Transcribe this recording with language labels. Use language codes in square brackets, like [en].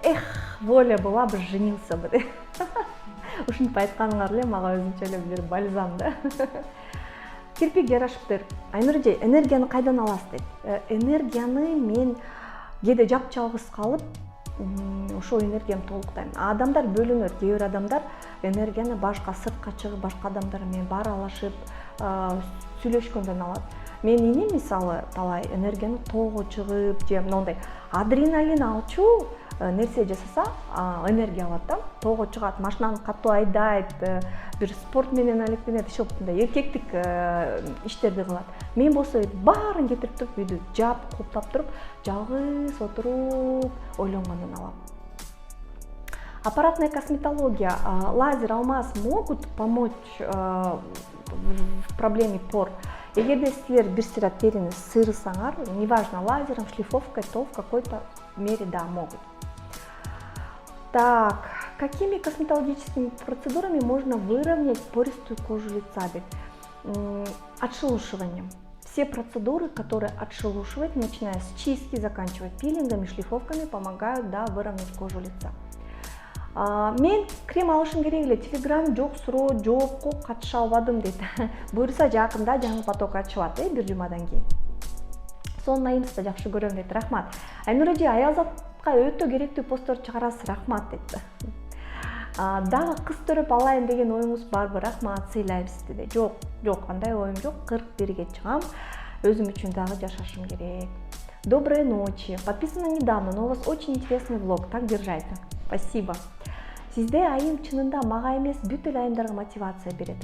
[ru] Эх, воля была бы, женился бы. [ky] Ушинтип айтканыңар эле мага өзүнчө эле бир бальзам да. Кирпик жарашыптыр. Айнур эже, энергияны кайдан аласыз дейт. Энергияны мен кээде жапчалгыс калып, ошол энергиямды толуктайм. Адамдар бөлүнөт. Кээ бир адамдар энергияны башка сыртка чыгып, башка адамдар менен баарлашып, сүйлөшкөндөн алат. Мен эне мисалы талай энергияны тоого чыгып, же мындай адреналин алчу нерсе жасаса, энергия алат да. Тоого чыгат, машинаны катуу айдайт, бир спорт менен алектенет, ошондой эркектик иштерди кылат. Мен болсо баарын кетирип туруп, үйдү жап, куптап туруп, жалгыз отуруп ойлонгондон алам. [ru] Аппаратная косметология, лазер, алмаз могут помочь в проблеме пор? [ky] Эгерде силер бир сыйра терини сырысаңар, [ru] неважно, лазером, шлифовкой, то в какой-то мере да, могут. Так, какими косметологическими процедурами можно выровнять пористую кожу лица? Отшелушиванием. Все процедуры, которые отшелушивают, начиная с чистки, заканчивая пилингами, шлифовками, помогают, да, выровнять кожу лица. [ky] Мен крем алышым керек эле, телеграм жок, суроо жоокко катыша албадым дейт. Буюрса жакында жаңы поток ачылат, бир жумадан кийин. Сонун айымсызда жакшы көрөм дейт. Рахмат. Айнур эже, Аялзатка өтө керектүү посттор чыгарасыз, рахмат дейт. Дагы кыз төрөп алайын деген оюңуз барбы? Рахмат, сыйлайм сизди дейт. Жок, андай оюм жок. 41-ге чыгам. Өзүм үчүн дагы жашашым керек. [ru] Доброй ночи. Подписана недавно, но у вас очень интересный влог. Так держать. Спасибо. [ky] Сизде айым чынында мага эмес, бүт эле айымдарга мотивация берет.